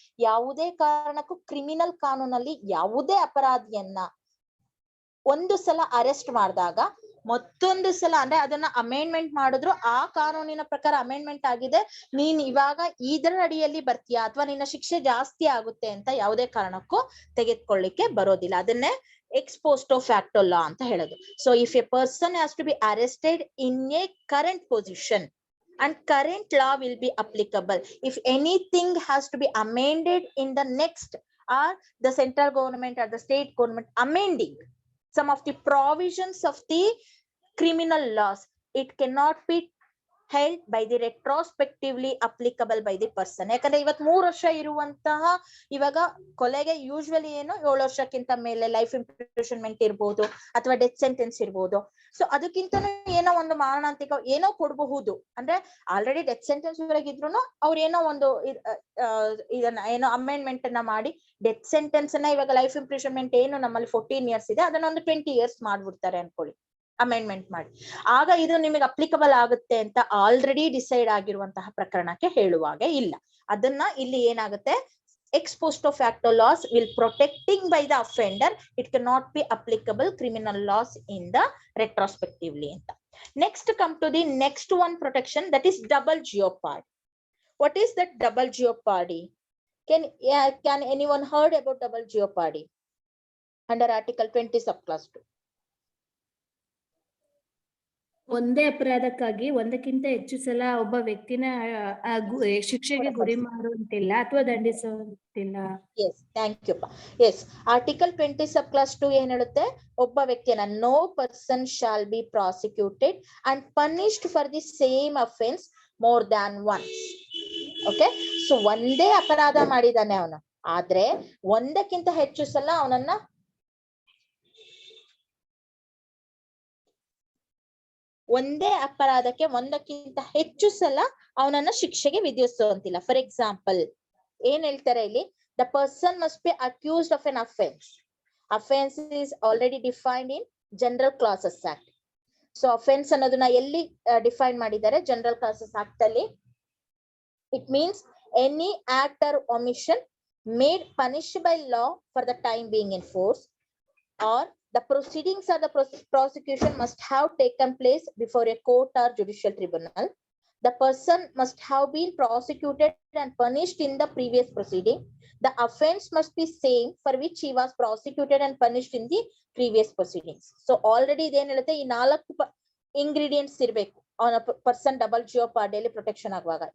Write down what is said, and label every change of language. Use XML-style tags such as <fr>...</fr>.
<kn>ಯಾವುದೇ ಕಾರಣಕ್ಕೂ ಕ್ರಿಮಿನಲ್ ಕಾನೂನಲ್ಲಿ ಯಾವುದೇ ಅಪರಾಧಿಯನ್ನ ಒಂದು ಸಲ ಅರೆಸ್ಟ್ ಮಾಡಿದಾಗ ಮತ್ತೊಂದು ಸಲ ಅಂದ್ರೆ ಅದನ್ನ ಅಮೆಂಡ್ಮೆಂಟ್ ಮಾಡಿದ್ರು ಆ ಕಾನೂನಿನ ಪ್ರಕಾರ ಅಮೆಂಡ್ಮೆಂಟ್ ಆಗಿದೆ, ನೀನ್ ಇವಾಗ ಇದರ ಅಡಿಯಲ್ಲಿ ಬರ್ತೀಯಾ ಅಥವಾ ನಿನ್ನ ಶಿಕ್ಷೆ ಜಾಸ್ತಿ ಆಗುತ್ತೆ ಅಂತ ಯಾವುದೇ ಕಾರಣಕ್ಕೂ ತೆಗೆದುಕೊಳ್ಳಿಕ್ಕೆ ಬರೋದಿಲ್ಲ. ಅದನ್ನೇ ex posto facto law ಅಂತ ಹೇಳೋದು.</kn> <en>So if a person has to be arrested in a current position and current law will be applicable. If anything has to be amended in the next, or the central government or the state government amending some of the provisions of the criminal laws, it cannot be held by the retrospectively applicable by the person.</en> <kn>ಯಾಕಂದ್ರೆ ಇವತ್ 3 ವರ್ಷ ಇರುವಂತಹ ಇವಾಗ ಕೊಲೆಗೆ usually ಏನು 7 ವರ್ಷಕ್ಕಿಂತ ಮೇಲೆ life imprisonment ಇರ್ಬೋದು ಅಥವಾ ಡೆತ್ ಸೆಂಟೆನ್ಸ್ ಇರ್ಬೋದು. ಸೊ ಅದಕ್ಕಿಂತನೂ ಏನೋ ಒಂದು ಮಾರಣಾಂತಿಕ ಏನೋ ಕೊಡಬಹುದು. ಅಂದ್ರೆ ಆಲ್ರೆಡಿ ಡೆತ್ ಸೆಂಟೆನ್ಸ್ ವರೆಗಿದ್ರು ಅವ್ರು ಏನೋ ಒಂದು ಇದನ್ನ ಏನೋ ಅಮೆಂಡ್ಮೆಂಟ್ ಅನ್ನ ಮಾಡಿ ಡೆತ್ ಸೆಂಟೆನ್ಸ್ ಅನ್ನ ಇವಾಗ ಲೈಫ್ ಇಂಪ್ರಿಸನ್ಮೆಂಟ್ ಏನು ನಮ್ಮಲ್ಲಿ 14 years ಇದೆ ಅದನ್ನ ಒಂದು 20 years ಮಾಡ್ಬಿಡ್ತಾರೆ ಅನ್ಕೊಳ್ಳಿ, ಅಮೆಂಡ್ಮೆಂಟ್ ಮಾಡಿ. ಆಗ ಇದು ನಿಮಗೆ ಅಪ್ಲಿಕಬಲ್ ಆಗುತ್ತೆ ಅಂತ ಆಲ್ರೆಡಿ ಡಿಸೈಡ್ ಆಗಿರುವಂತಹ ಪ್ರಕರಣಕ್ಕೆ ಹೇಳುವಾಗೆ ಇಲ್ಲ. ಅದನ್ನ ಇಲ್ಲಿ ಏನಾಗುತ್ತೆ,</kn> <en>ex posto facto laws will protecting by the offender, it cannot be applicable criminal laws in the retrospectively ಅಂತ. Next come to the next one protection, that is double jeopardy. What is that double jeopardy? Can anyone heard about double jeopardy under article 20 subclass 2?</en> <kn>ಒಂದೇ ಅಪರಾಧಕ್ಕಾಗಿ ಒಂದಕ್ಕಿಂತ ಹೆಚ್ಚು ಸಲ ಒಬ್ಬ ವ್ಯಕ್ತಿನ ಶಿಕ್ಷೆಗೆ ಗುರಿ ಮಾಡುವಂತಿಲ್ಲ ಅಥವಾ ದಂಡಿಸುವಂತಿಲ್ಲ.</kn> <en>Yes, thank you. Yes, article 20 subclass 2</en> <kn>ಏನ್ ಹೇಳುತ್ತೆ, ಒಬ್ಬ ವ್ಯಕ್ತಿಯನ್ನ</kn> <en>no person shall be prosecuted and punished for the same offense more than once.</en> <kn>Okay, so ಒಂದೇ ಅಪರಾಧ ಮಾಡಿದಾನೆ ಅವನು, ಆದ್ರೆ ಒಂದಕ್ಕಿಂತ ಹೆಚ್ಚು ಸಲ ಅವನನ್ನ ಒಂದೇ ಅಪರಾಧಕ್ಕೆ ಒಂದಕ್ಕಿಂತ ಹೆಚ್ಚು ಸಲ ಅವನನ್ನ ಶಿಕ್ಷೆಗೆ ವಿಧಿಸುವಂತಿಲ್ಲ.</kn> <en>for example</en> <kn>ಏನ್ ಹೇಳ್ತಾರೆ ಇಲ್ಲಿ,</kn> <en>The person must be accused of an offence. Offence is already defined in general clauses act.</en> <kn>So offence ಅನ್ನೋದನ್ನ ಎಲ್ಲಿ ಡಿಫೈನ್ ಮಾಡಿದ್ದಾರೆ, ಜನರಲ್ ಕ್ಲಾಸಸ್ ಆಕ್ಟ್ ಅಲ್ಲಿ.</kn> <en>It means any act or omission made punished by law for the time being in force, or the proceedings or the prosecution must have taken place before a court or judicial tribunal. The person must have been prosecuted and punished in the previous proceeding. The offense must be same for which he was prosecuted and punished in the previous proceedings.</en> <kn>So already ಇದೇನ್ ಹೇಳುತ್ತೆ, ಈ 4 ingredients ಇರ್ಬೇಕು</kn> <en>on a person double jeopardy</en> <kn>ಅಲ್ಲಿ protection ಆಗುವಾಗ.</kn>